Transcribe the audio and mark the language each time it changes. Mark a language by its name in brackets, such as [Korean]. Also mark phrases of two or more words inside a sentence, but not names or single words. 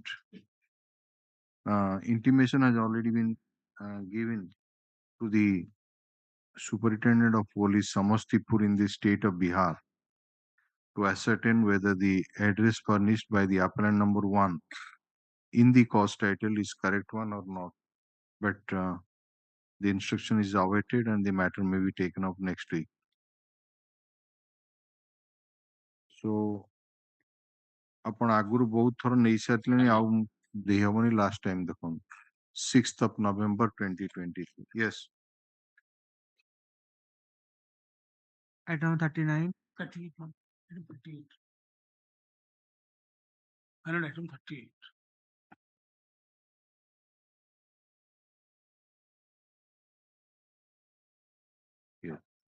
[English] Intimation has already been given to the Superintendent of Police Samastipur in the state of Bihar to ascertain whether the address furnished by the appellant number 1 in the cause title is correct one or not. But the instruction is awaited and the matter may be taken up next week. [Odia] So ଆପଣ ଆଗରୁ ବହୁତ ଥର ନେଇ ସାରିଲେଣି ଆଉ ଦେଇ ହବନି [English] last time [Odia] ଦେଖନ୍ତୁ [English] 6th of November 2023. Yes. Item 39. 38. Item 38. Item 38. Yeah.